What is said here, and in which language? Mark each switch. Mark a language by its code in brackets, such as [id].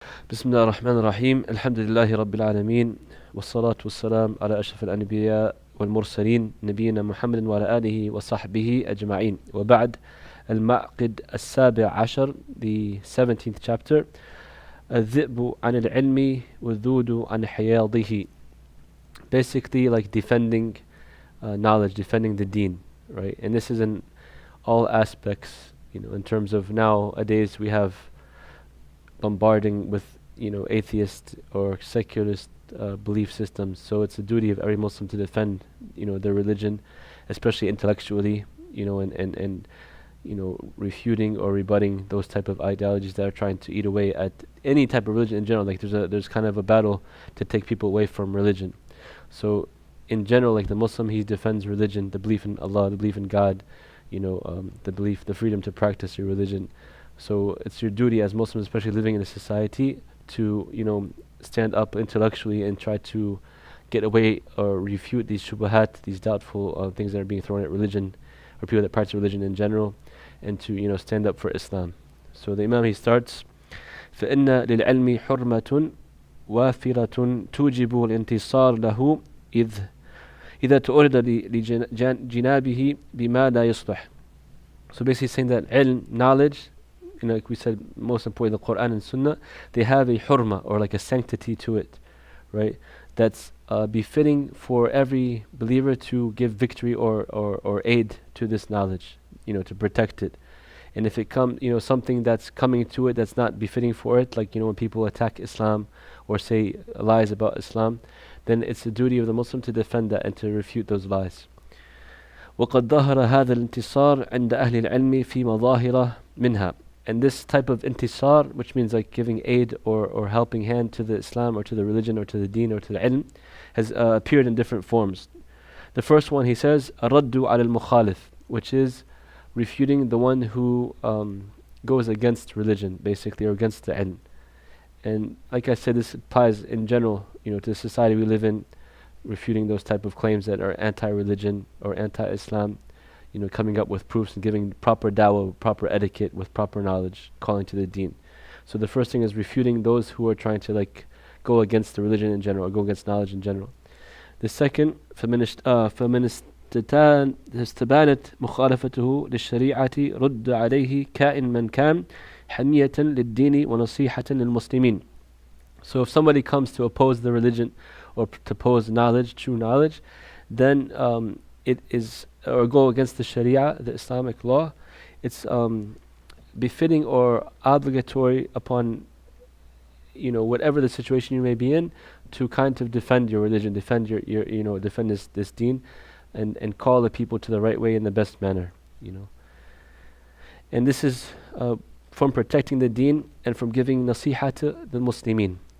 [ar] بسم الله الرحمن الرحيم الحمد لله رب العالمين والصلاة والسلام على أشرف الأنبياء والمرسلين نبينا محمد وعلى آله وصحبه أجمعين وبعد المعقد السابع عشر [en] the 17th chapter [ar] الذئب عن العلم والذود عن حياضه, [en] basically like defending knowledge, defending the deen, right? And this is in all aspects, in terms of nowadays we have bombarding with atheist or secularist belief systems. So it's a duty of every Muslim to defend their religion, especially intellectually, and refuting or rebutting those type of ideologies that are trying to eat away at any type of religion in general. Like there's kind of a battle to take people away from religion. So in general, like the Muslim, he defends religion, the belief in Allah, the belief in God, the freedom to practice your religion. So it's your duty as Muslims, especially living in a society, to stand up intellectually and try to get away or refute these shubuhat, these doubtful things that are being thrown at religion, or people that practice religion in general, and to stand up for Islam. So the Imam, he starts, [ar] فإن للعلم حرمة وافرة توجب الانتصار له إذا تؤرد لجنابه بما لا يصلح. [en] So basically saying that ilm, knowledge, like we said, most important, the Quran and Sunnah, they have a hurma, or like a sanctity to it, right? That's befitting for every believer to give victory or aid to this knowledge, to protect it. And if it comes, something that's coming to it that's not befitting for it, like, when people attack Islam or say lies about Islam, then it's the duty of the Muslim to defend that and to refute those lies. [ar] وقد ظهر هذا الانتصار عند أهل العلم في مظاهر منها. [en] And this type of intisar, which means like giving aid or helping hand to the Islam or to the religion or to the deen or to the ilm, has appeared in different forms. The first one, he says, [ar] الرد على المخالف, [en] which is refuting the one who goes against religion, basically, or against the ilm. And like I said, this applies in general, to the society we live in, refuting those type of claims that are anti-religion or anti-Islam, coming up with proofs and giving proper dawah, proper etiquette with proper knowledge, calling to the deen. So the first thing is refuting those who are trying to go against the religion in general, or go against knowledge in general. The second, [ar] فمن استبانت مخالفته للشريعة رد عليه كائن من كان حمية للدين ونصيحة للمسلمين. [en] So if somebody comes to oppose the religion or to oppose knowledge, true knowledge, then it is, or go against the Sharia, the Islamic law, it's befitting or obligatory upon whatever the situation you may be in, to kind of defend your religion, defend your defend this deen, and call the people to the right way in the best manner, And this is from protecting the deen and from giving nasiha to the Muslimin.